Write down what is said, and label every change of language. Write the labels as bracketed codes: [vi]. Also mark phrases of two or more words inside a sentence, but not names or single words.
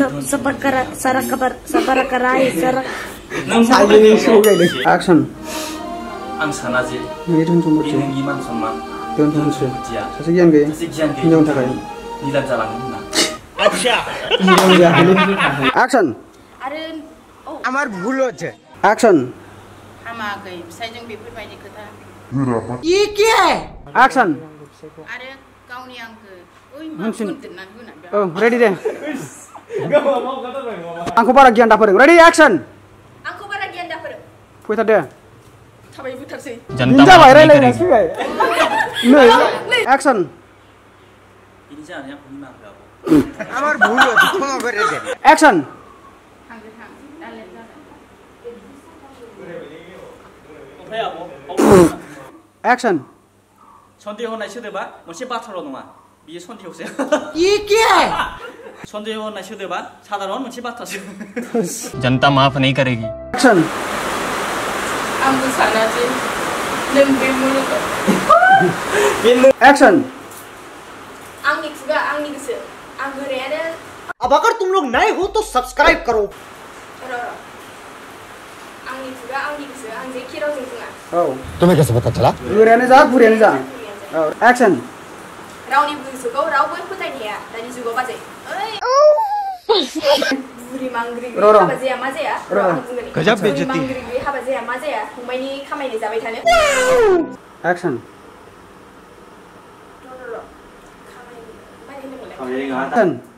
[brx] सबर करा सारा खबर सबर कराय सारा नों आइनि सो गायदों एक्शन आं साना जे नोंनि धोन बे सम्पथि नोंनि मान सन्मान धोन सम्पथि बुद्धिया सासे गियान गैयै सासे गियान हिनजावनि थाखाय निलाम जालाङो होनना अच्छा एक्शन आरो [bn] আমার ভুল হচ্ছে [brx] एक्शन हामाखै फिसायजों बेफोरबायदि खोथा [hi] ये क्या है [brx] एक्शन आरो गावनि आंखौ ओइ हामसिन दोननानै होनानै औ रेडी दे आंखौ बारा गियान दाफोरों [en] ready action [brx] आंखौ बारा गियान दाफोरों फैथार दे थाबाय बुथारसै जाबाय रायलायनाय फैबाय नै एक्शन बिनि जानाया आंखौ निमाहा हो आब' [bn] আমার ভুল হচ্ছে ক্ষমা করে দে [brx] एक्शन थांदो थां दालेर जागोन ओमफ्राय आब' एक्शन सन्देह होननाय सोदोबा मोनसे बाथ्राल' नङा बियो सन्देहसो [hi] ये क्या है [brx] सन्देह होननाय सोदोबा साधारन मोनसे बाथ्रासो [hi] जनता माफ नहीं करेगी [brx] एक्शन आंबो साना जे नों बे मुलुगाव एक्शन आंनि खुगा आंनि गोसो आं गोरायानो [hi] अब अगर तुम लोग नए हो तो सब्सक्राइब करो [brx] आंनि खुगा आंनि गोसो आं जेखि रावजों बुङा औ [hi] तुम्हें कैसे पता चला [brx] गुरायानो जा बुरियानो जा औ एक्शन रावनिबो गोसोखौ रावबो फोथायनो हाया दानि जुगाव बाजै ओइ बुरि मांग्रि हाबा जाया मा जाया र' आं बुंगोन [hi] गजब बेइज्जती [brx] मांग्रि हाबा जाया मा जाया फंबायनि खामायनो जाबाय थानो [en] action action